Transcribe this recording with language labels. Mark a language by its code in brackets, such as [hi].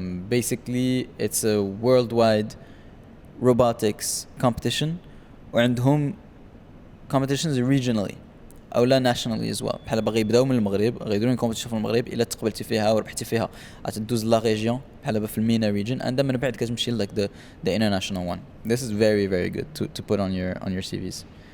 [en] Basically it's a worldwide robotics competition [ar] وعندهم [en] competitions regionally او لا nationally as well. [ar] بحال باغي يبداو من المغرب غيديروا كومبيتيشن في المغرب الا تقبلتي فيها وربحتي فيها غتدوز لا ريجيون بحال في المينا ريجن and من بعد كتمشي [en] like the international one. This is very very good to put on your CVs.